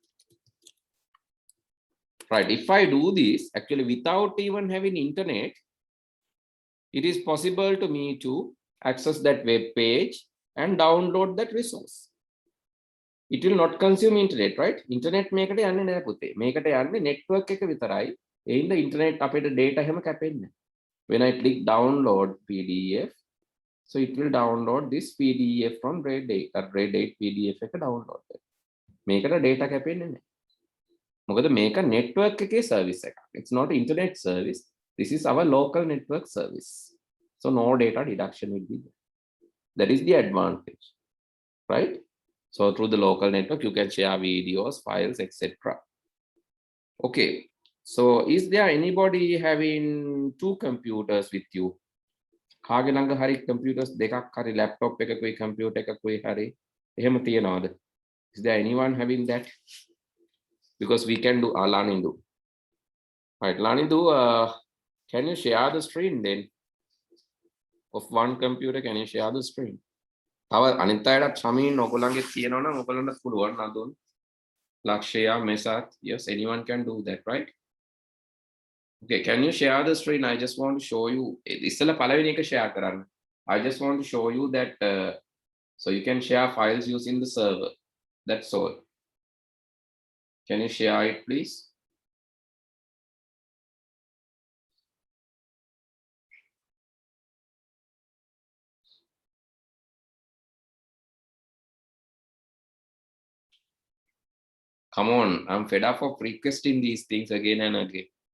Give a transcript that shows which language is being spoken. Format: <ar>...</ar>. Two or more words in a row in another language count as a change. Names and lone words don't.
<en>Right, if I do this, actually without even having internet, it is possible to me to access that web page and download that resource. It will not consume internet, right?</en> <si>Internet මේකට යන්නේ නැහැ පුතේ. මේකට යන්නේ network එක විතරයි. ඒ ඉන්න internet අපේ data හැම කැපෙන්නේ.</si> <en>When I click download PDF, so it will download this PDF from grade 8. That grade 8 PDF</en> <si>එක download. මේකට data කැපෙන්නේ නැහැ. මොකද මේක network එකේ service එකක්.</si> <en>It's not internet service. This is our local network service. So no data deduction will be there. That is the advantage, right? So through the local network, you can share videos, files, etc. Okay. So is there anybody having two computers with you?</en> <si>කාගේ ළඟ හරි computers දෙකක් හරි laptop එකකුයි computer එකකුයි හරි එහෙම තියනවද?</si> <en>Is there anyone having that? Because we can do Lanindu. Right, Lanindu, can you share the screen then? Of one computer, can you share the screen?</en> <si>තව අනිත් අයටත් සමීන් ඔයගොල්ලන්ගේ තියෙනවා නම් ඔයගොල්ලන්ට පුළුවන් නදුන්.</si> <en>Lakshya, Mesat, yes, anyone can do that, right? Okay, can you share the screen? I just want to show you.</en> <si>ඉස්සෙල්ලා පළවෙනි එක share කරන්න.</si> <en>I just want to show you that so you can share files using the server. That's all. Can you share it, please? Come on, I'm fed up of requesting these things again and again.</en>